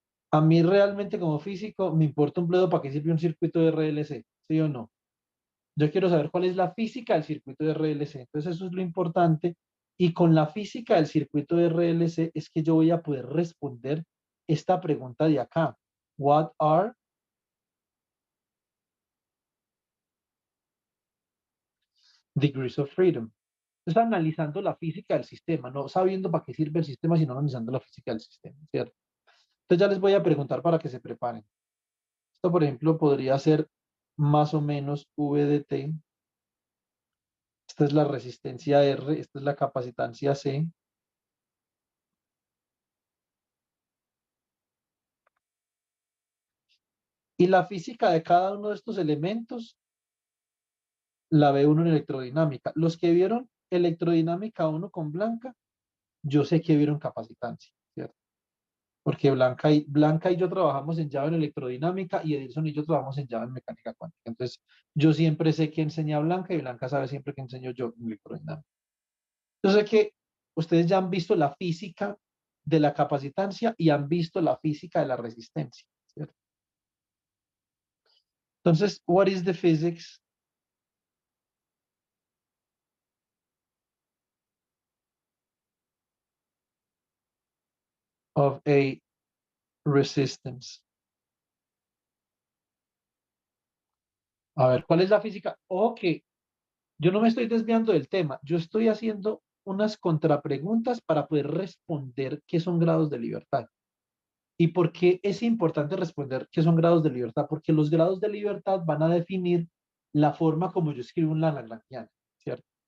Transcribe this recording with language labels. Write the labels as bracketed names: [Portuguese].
[Spanish] A mí realmente como físico me importa un bledo para qué sirve un circuito de RLC, ¿sí o no? Yo quiero saber cuál es la física del circuito de RLC. Entonces eso es lo importante. Y con la física del circuito de RLC es que yo voy a poder responder esta pregunta de acá. [English] What are degrees of freedom? [Spanish] Entonces analizando la física del sistema, no sabiendo para qué sirve el sistema, sino analizando la física del sistema, ¿cierto? Entonces ya les voy a preguntar para que se preparen. Esto, por ejemplo, podría ser más o menos V de T. Esta es la resistencia R, esta es la capacitancia C. Y la física de cada uno de estos elementos la ve uno en electrodinámica. Los que vieron electrodinámica 1 con Blanca, yo sé que vieron capacitancia, ¿cierto? Porque Blanca y yo trabajamos en Java en electrodinámica y Edilson y yo trabajamos en Java en mecánica cuántica. Entonces, yo siempre sé que enseña Blanca y Blanca sabe siempre que enseño yo en electrodinámica. Yo sé que ustedes ya han visto la física de la capacitancia y han visto la física de la resistencia, ¿cierto? [English] Entonces, what is the physics of a resistance? [Spanish] A ver, ¿cuál es la física? Ok, yo no me estoy desviando del tema, yo estoy haciendo unas contrapreguntas para poder responder qué son grados de libertad. ¿Y por qué es importante responder qué son grados de libertad? Porque los grados de libertad van a definir la forma como yo escribo un lagrangiano, ¿cierto?